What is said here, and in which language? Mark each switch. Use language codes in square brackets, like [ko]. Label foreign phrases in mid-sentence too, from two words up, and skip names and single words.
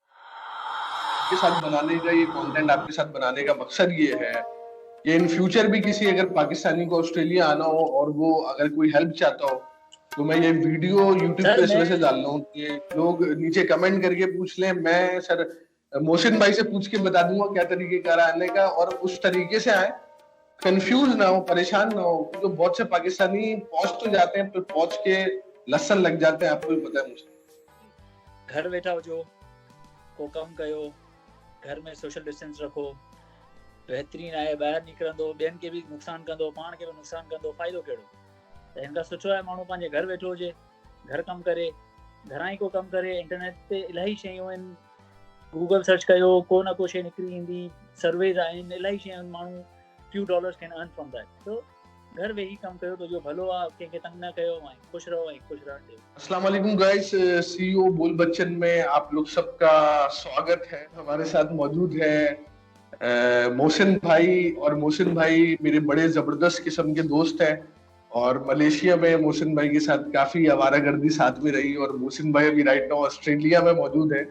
[ur] کے ساتھ بنانے کا یہ کنٹینٹ آپکے ساتھ بنانے کا مقصد یہ ہے کہ [en] in future [ur] بھی کسی اگر پاکستانی کو آسٹریلیا آنا ہو اور وہ اگر کوئی ہیلپ چاہتا ہو تو میں یہ ویڈیو یوٹیوب پہ اس وجہ سے ڈال رہا ہوں کہ لوگ نیچے کمنٹ کرکے پوچھ لیں. میں سر محسن بھائی سے پوچھ کے بتا دوں گا کیا طریقے کا آنے کا، اور اس طریقے سے آئے، کنفیوز نہ ہو، پریشان نہ ہو، کیونکہ تو بہت سے پاکستانی پہنچ تو جاتے ہیں، پر پہنچ کے لسن لگ جاتے ہیں، آپکو بھی پتا ہے مجھے. [sd] घर वेठा हुजो, को कम कयो, घर में [en] social distance [sd] रखो, बेहतरीन आहे। ॿाहिरि निकिरंदो ॿियनि खे बि नुक़सान कंदो, पाण खे बि नुक़सान कंदो, फ़ाइदो कहिड़ो? त हिन खां सुठो आहे माण्हू पंहिंजे घर वेठो हुजे, घर कमु करे, घरां ई को कमु करे। इंटरनेट ते इलाही शयूं आहिनि, गूगल सर्च कयो, को न को शइ निकिरी ईंदी, सर्वेज आहिनि, इलाही शयूं आहिनि, माण्हू [en] few dollars can earn from that. [sd] तो घर वेही कमु कयो तो जो भलो आहे, कंहिंखे तंग न कयो, ऐं ख़ुशि रहो ऐं ख़ुशि रहण ॾियो। [ar] السلام عليكم [ur] گائز، سی ای او بول بچن میں آپ لوگ سبکا سواگت ہے. ہمارے ساتھ موجود ہے محسن بھائی، اور محسن بھائی میرے بڑے زبردست قسم کے دوست ہیں، اور ملائیشیا میں محسن بھائی کے ساتھ کافی آوارہ گردی ساتھ میں رہی، اور محسن بھائی ابھی [en] right now [ur] آسٹریلیا میں موجود ہے.